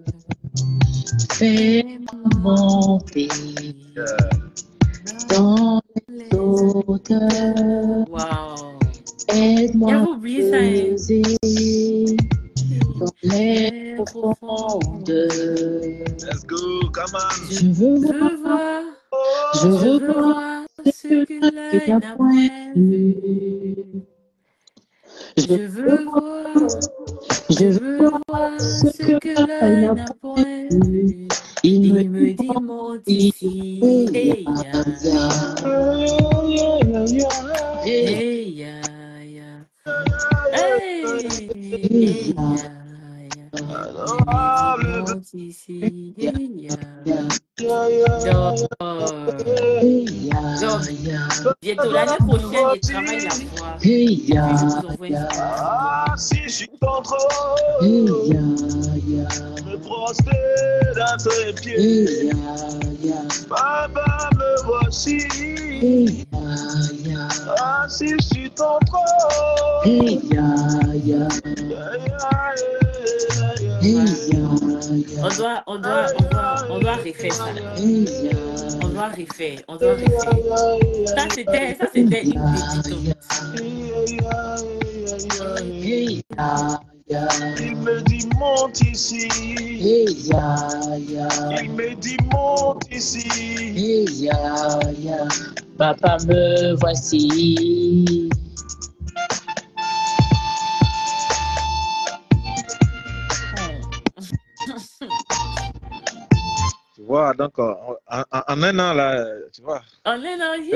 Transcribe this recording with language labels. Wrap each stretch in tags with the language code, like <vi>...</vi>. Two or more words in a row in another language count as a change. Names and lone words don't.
<fr>Fais-moi monter dans les hauteurs. Wow. Aide-moi peser dans les profondeurs.</fr> <en>Let's go, come on.</en> <fr>Je veux Je voir, vois, je je veux veux voir voir ce ce que que l'œil l'œil n'a n'a point point vu. vu. Je Je veux veux voir, voir, je je veux veux voir voir ce ce que que l'œil l'œil n'a n'a point point vu. vu. Il me Il me dit, dit, monte hey, ici. Hey, ya, ya, ya, hey, hey, ya, ya. Hey, hey, hey, ya, ya, ya. Il me dit, monte ici. ya, Hey, ya. ya, Donc, hey, ya, donc, ya, bientôt, l'année prochaine, je travaille la voix. hey, Et ya, puis, je vous envoie une ya, vidéo. Ah, si je suis contre, hey, ya, ya, me prostère à tes pieds. hey, ya, ya, Papa, me voici. hey, ya, ya, Ah, si je suis contre, hey, ya, ya, hey, ya, ya, On doit refaire ça. hey, ya, On doit refaire. Ça, c'était une pépite. hey, ya, ya, Il me dit monte ici. hey, ya, ya, Il me dit monte ici. hey, ya, ya, papa me voici. Tu vois, donc en un an, là, tu vois. En un an,</fr>